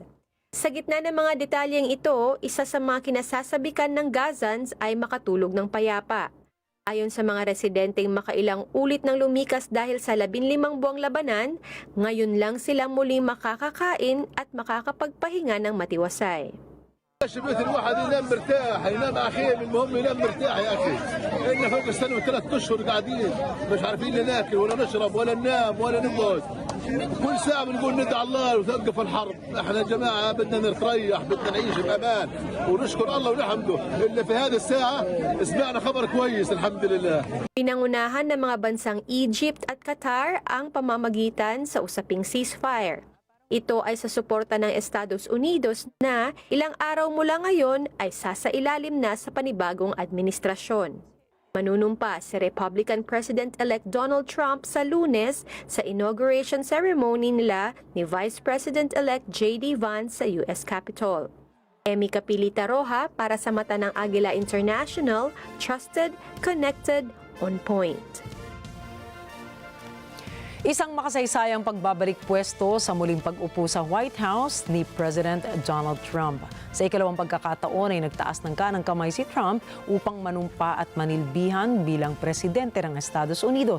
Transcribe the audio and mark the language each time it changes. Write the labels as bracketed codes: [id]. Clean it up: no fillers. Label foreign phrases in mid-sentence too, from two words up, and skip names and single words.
[tl] Sa gitna ng mga detalyeng ito, isa sa mga kinasasabikan ng Gazans ay makatulog ng payapa. Ayon sa mga residenteng makailang ulit ng lumikas dahil sa 15 buwang labanan, ngayon lang sila muling makakakain at makakapagpahinga ng matiwasay. [ar] شبيت الواحد ينام مرتاح ينام اخيم المهم ينام مرتاح يا اخي احنا فوق السنه 3 اشهر قاعدين مش عارفين لا ناكل ولا نشرب ولا ننام ولا نقعد كل ساعه بنقول ندعي الله وتوقف الحرب احنا يا جماعه بدنا نريح بدنا نعيش بامان ونشكر الله ونحمده الا في هذه الساعه سمعنا خبر كويس الحمد لله. [tl] Pinangunahan ng mga bansang Egypt at Qatar ang pamamagitan sa usaping ceasefire. Ito ay sa suporta ng Estados Unidos na ilang araw mula ngayon ay sasailalim na sa panibagong administrasyon. Manunumpa si Republican President-elect Donald Trump sa Lunes sa [en] inauguration ceremony [tl] nila ni Vice President-elect J.D. Vance sa U.S. Capitol. Emmy Capiritaroa para sa mata ng Agila International, [en] trusted, connected, on point. [tl] Isang makasaysayang pagbabalik pwesto sa muling pag-upo sa White House ni President Donald Trump. Sa ikalawang pagkakataon ay nagtaas ng kanang kamay si Trump upang manumpa at manilbihan bilang presidente ng Estados Unidos.